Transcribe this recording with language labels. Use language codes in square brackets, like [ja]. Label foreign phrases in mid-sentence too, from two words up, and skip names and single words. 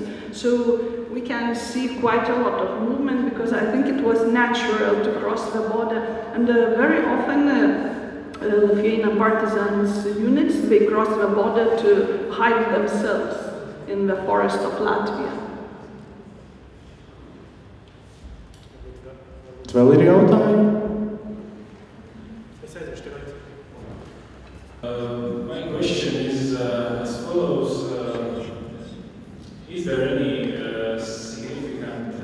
[en] So we can see quite a lot of movement, because I think it was natural to cross the border, and very often Lithuanian partisans units, they cross the border to hide themselves in the forest of Latvia. [lv] Vēl ir jautājumi? [en] My question is as follows. Is there any significant